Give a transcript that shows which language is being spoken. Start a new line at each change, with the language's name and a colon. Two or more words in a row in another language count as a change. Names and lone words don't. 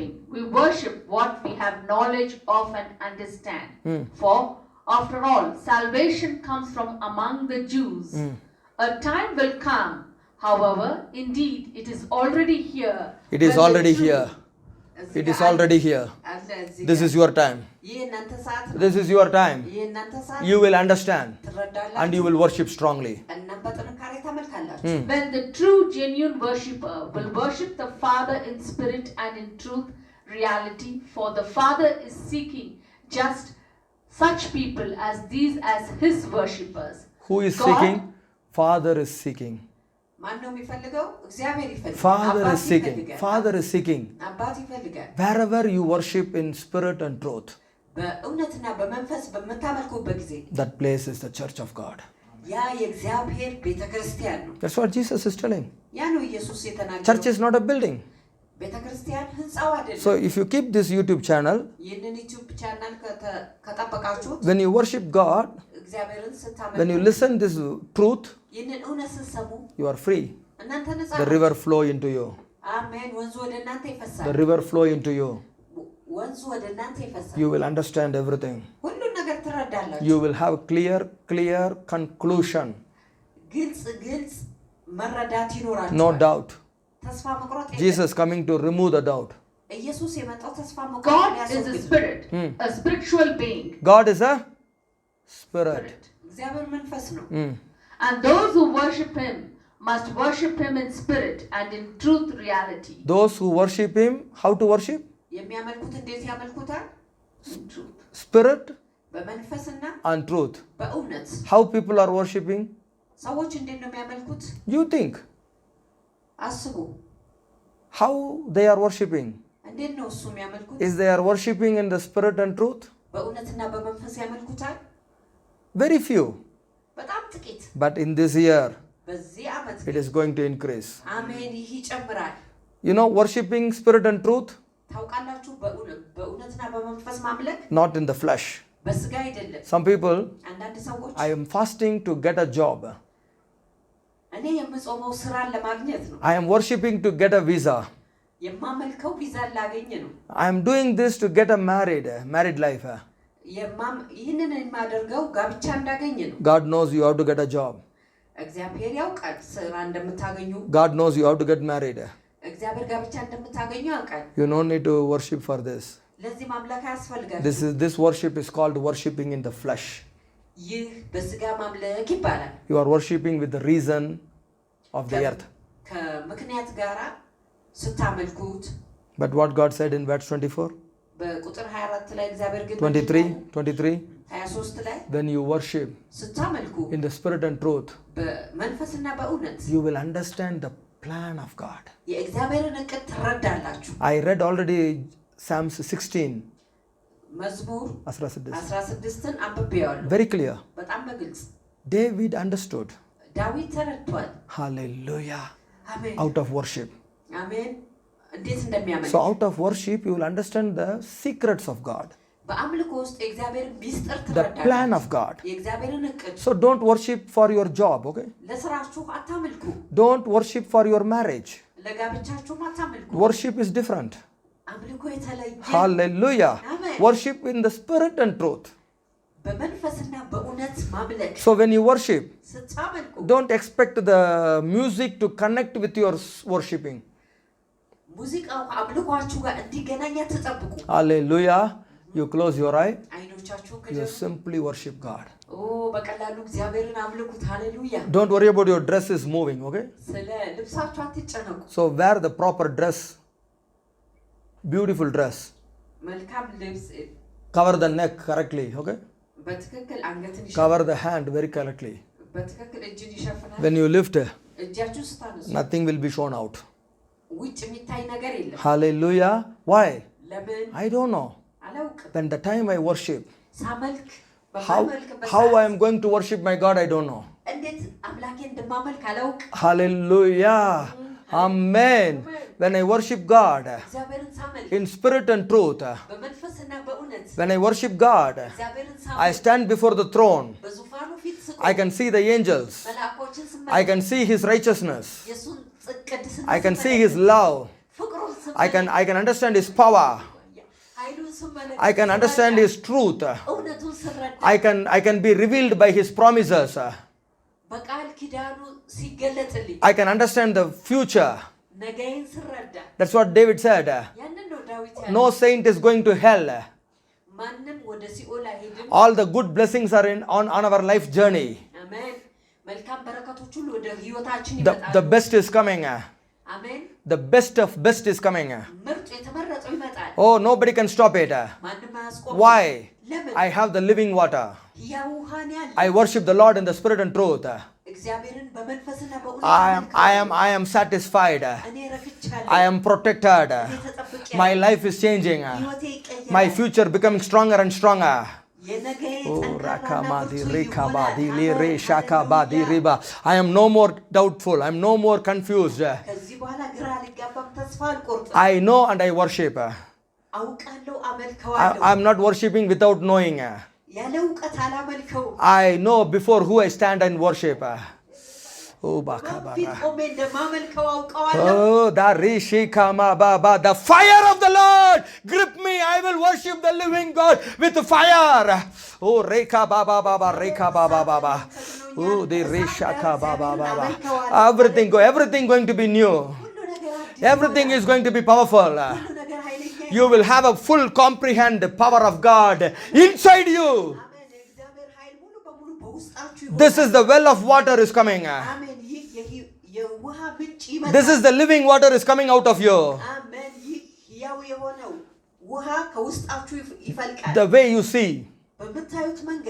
English: We worship what we have knowledge of and understand. For After all, salvation comes from among the Jews. A time will come, however, indeed, it is already here. It is when the already true- here. It is already here. This is your time.
Amharic: ይህ እናንተ ሰዓት ነው።
English: This is your time.
Amharic: ይህ እናንተ ሰዓት
English: You will understand
Amharic: ትረዳላችሁ
English: and you will worship strongly.
Amharic: እናም በጥንካሬ ታመልካላችሁ።
English: When the true, genuine worshipper will worship the Father in spirit and in truth, reality, for the Father is seeking just such people as these as His worshippers. Who is God- seeking? Father is seeking.
Amharic: ማን ነው የሚፈልገው? እግዚአብሔር ይፈልጋል።
English: Father
Amharic: አባት
English: is seeking.
Amharic: ይፈልጋል።
English: Father is seeking.
Amharic: አባት ይፈልጋል።
English: Wherever you worship in spirit and truth,
Amharic: በእውነትና በመንፈስ በምታመልኩበት ጊዜ
English: that place is the church of God.
Amharic: ያ የእግዚአብሔር ቤተክርስቲያን ነው።
English: That's what Jesus is telling.
Amharic: ያ ነው ኢየሱስ የተናገረው።
English: Church is not a building.
Amharic: ቤተክርስቲያን ህንጻው አይደለም።
English: So if you keep this YouTube channel,
Amharic: ይህንን ዩቲዩብ ቻናል ከጠበቃችሁት
English: when you worship God,
Amharic: እግዚአብሔርን ስታመልኩ
English: when you listen this truth,
Amharic: ይህንን እውነት ስትሰሙ
English: you are free.
Amharic: እናንተ ነጻ
English: The
Amharic: ናችሁ።
English: river flow into you.
Amharic: አሜን። ወንዙ ወደ እናንተ ይፈሳል።
English: The river flow into you.
Amharic: ወንዙ ወደ እናንተ ይፈሳል።
English: You will understand everything.
Amharic: ሁሉን ነገር ትረዳላችሁ።
English: You will have clear conclusion.
Amharic: ግልጽ መረዳት ይኖራችኋል።
English: No doubt.
Amharic: ተስፋ መቁረጥ የለም።
English: Jesus coming to remove the doubt.
Amharic: ኢየሱስ የመጣው ተስፋ
English: God
Amharic: መቁረጥ
English: is a
Amharic: ሊያስወግድ።
English: spirit, a spiritual being. God is a spirit.
Amharic: እግዚአብሔር መንፈስ ነው።
English: And those who worship Him must worship Him in spirit and in truth, reality. Those who worship Him, how to worship?
Amharic: የሚያመልኩት እንዴት ያመልኩታል?
English: In truth. Spirit
Amharic: በመንፈስና
English: and truth.
Amharic: በእውነት።
English: How people are worshiping?
Amharic: ሰዎች እንዴት ነው የሚያመልኩት?
English: You think.
Amharic: አስቡ።
English: How they are worshiping?
Amharic: እንዴት ነው እሱ የሚያመልኩት?
English: Is they are worshiping in the spirit and truth?
Amharic: በእውነትና በመንፈስ ያመልኩታል?
English: Very few.
Amharic: በጣም ጥቂት።
English: But in this year,
Amharic: በዚህ ዓመት
English: it is going to increase.
Amharic: አሜን። ይህ ይጨምራል።
English: You know, worshiping spirit and truth,
Amharic: ታውቃላችሁ፣ በእውነትና በመንፈስ ማምለክ
English: not in the flesh.
Amharic: በስጋ አይደለም።
English: Some people,
Amharic: አንዳንድ ሰዎች
English: I am fasting to get a job.
Amharic: እኔ የምጾመው ስራን ለማግኘት ነው።
English: I am worshiping to get a visa.
Amharic: የማመልከው ቪዛን ላገኝ ነው።
English: I am doing this to get a married life.
Amharic: ይህንን የማደርገው ጋብቻ እንዳገኝ ነው።
English: God knows you have to get a job.
Amharic: እግዚአብሔር ያውቃል ስራ እንደምታገኙ።
English: God knows you have to get married.
Amharic: እግዚአብሔር ጋብቻ እንደምታገኙ ያውቃል።
English: You don't need to worship for this.
Amharic: ለዚህ ማምለክ አያስፈልጋል።
English: This worship is called worshiping in the flesh.
Amharic: ይህ በስጋ ማምለክ ይባላል።
English: You are worshiping with the reason of the earth.
Amharic: ከምክንያት ጋራ ስታመልኩት።
English: But what God said in verse 24,
Amharic: በቁጥር 24 ላይ እግዚአብሔር ግን 23 ላይ
English: when you worship
Amharic: ስታመልኩ
English: in the spirit and truth,
Amharic: በመንፈስና በእውነት
English: you will understand the plan of God.
Amharic: የእግዚአብሔርን እቅድ ትረዳላችሁ።
English: I read already Psalms 16.
Amharic: መዝሙር 16. 16ን አንብቤዋለሁ።
English: Very clear.
Amharic: በጣም በግልጽ
English: David understood.
Amharic: ዳዊት ተረድቷል።
English: Hallelujah.
Amharic: አሜን
English: Out of worship.
Amharic: አሜን። እንዴት እንደሚያመልክ
English: So out of worship you will understand the secrets of God,
Amharic: በአምልኮ ውስጥ የእግዚአብሔርን ሚስጥር
English: the
Amharic: ትረዳላችሁ።
English: plan of God.
Amharic: የእግዚአብሔርን እቅድ።
English: So don't worship for your job, okay?
Amharic: ለስራችሁ አታምልኩ።
English: Don't worship for your marriage.
Amharic: ለጋብቻችሁም አታምልኩ።
English: Worship is different.
Amharic: አምልኮ የተለየ።
English: Hallelujah. Amen. Worship in the spirit and truth.
Amharic: በመንፈስና በእውነት ማምለክ።
English: So when you worship,
Amharic: ስታመልኩ
English: don't expect the music to connect with your worshiping.
Amharic: ሙዚቃው አምልኳችሁ ጋር እንዲገናኝ አትጠብቁ።
English: Hallelujah. You close your eye.
Amharic: አይኖቻችሁ
English: You
Amharic: ከጀሩ
English: simply worship God.
Amharic: በቀላሉ እግዚአብሔርን አምልኩት። ሃሌሉያ።
English: Don't worry about your dress is moving, okay?
Amharic: ስለ ልብሳችሁ አትጨነቁ።
English: So wear the proper dress. Beautiful dress.
Amharic: መልካም ልብስ
English: Cover the neck correctly, okay?
Amharic: በትክክል አንገትን
English: Cover the hand very correctly.
Amharic: በትክክል እጅን ይሸፍናል።
English: When you lift,
Amharic: እጃችሁ ስታነሱ
English: nothing will be shown out.
Amharic: ውጭ የሚታይ ነገር የለም።
English: Hallelujah. Why?
Amharic: ለምን
English: I don't know.
Amharic: አላውቅም።
English: When the time I worship,
Amharic: ሳመልክ
English: how
Amharic: በማመልክበት
English: I am going to worship my God, I don't know.
Amharic: እንዴት አምላኬን እንደማመልክ አላውቅ።
English: Hallelujah. Amen. When I worship God
Amharic: እግዚአብሔርን ሳመልክ
English: in spirit and truth,
Amharic: በመንፈስና በእውነት
English: when I worship God,
Amharic: እግዚአብሔርን
English: I
Amharic: ሳመልክ
English: stand before the throne.
Amharic: በዙፋኑ ፊት ስቆም
English: I can see the angels.
Amharic: መልአኮችን
English: I
Amharic: ስመለከት
English: can see His righteousness.
Amharic: የእሱን ቅድስና
English: I can see
Amharic: ስመለከት
English: His love.
Amharic: ፍቅሩን
English: I
Amharic: ስመለከት
English: can understand His power.
Amharic: ኃይሉን ስመለከት
English: I can understand His truth.
Amharic: እውነቱን ስረዳ
English: I can be revealed by His promises.
Amharic: በቃል ኪዳኑ ሲገለጥልኝ
English: I can understand the future.
Amharic: ነገይን ስረዳ
English: That's what David said.
Amharic: ያንን ነው ዳዊት ያለው
English: No saint is going to hell.
Amharic: ማንም ወደ ሲኦል አይሄድም
English: All the good blessings are on our life journey.
Amharic: አሜን መልካም በረከቶች ሁሉ ወደ ህይወታችን
English: The
Amharic: ይመጣሉ
English: best is coming.
Amharic: አሜን
English: The best of best is coming.
Amharic: ምርጡ የተመረጠው ይመጣል
English: Oh, nobody can stop it.
Amharic: ማንም አያስቆም
English: Why?
Amharic: ለምን
English: I have the living water.
Amharic: ያው ውሃን ያለ
English: I worship the Lord in the spirit and truth.
Amharic: እግዚአብሔርን በመንፈስና በእውነት
English: I am satisfied.
Amharic: እኔ ረክቻለሁ
English: I am protected.
Amharic: እኔ ተጠብቄያለሁ
English: My life is changing.
Amharic: ህይወቴ ይቀየራል
English: My future becoming stronger and stronger.
Amharic: የነገዬ Oh, ጠንካራና Rakamadi, ብርቱ Rekabadi, ይሆናል። Lire, አሜን። Shakabadi, ሃሌሉያ።
English: Riba. I am no more doubtful. I am no more confused.
Amharic: ከዚህ በኋላ ግራ አልጋባም ተስፋ አልቆርጥም
English: I know and I worship.
Amharic: አውቃለሁ አመልከዋለሁ
English: I am not worshiping without knowing.
Amharic: ያለ እውቀት አላመልከውም
English: I know before who I stand and worship. Oh,
Amharic: ፊት Bakabara. ቆሜ እንደማመልከው አውቀዋለሁ
English: Oh, the Rishikama Baba, the fire of the Lord grip me. I will worship the living God with fire. Oh, Reka Baba Baba, Reka Baba Baba. Oh, the Rishaka Baba Baba. Everything going to be new.
Amharic: ሁሉ ነገር አዲስ
English: Everything is going to be powerful.
Amharic: ሁሉ ነገር ኃይለኛ
English: You will have a full comprehend power of God inside you.
Amharic: አሜን የእግዚአብሔር ኃይል ሙሉ በሙሉ በውስጣችሁ ይሆናል
English: This is the well of water is coming.
Amharic: አሜን ይህ የውሃ ምንጭ ይመጣል
English: This is the living water is coming out of you.
Amharic: አሜን ይህ ሕያው የሆነው ውሃ ከውስጣችሁ ይፈልቃል
English: The way you see,
Amharic: በምታዩት መንገድ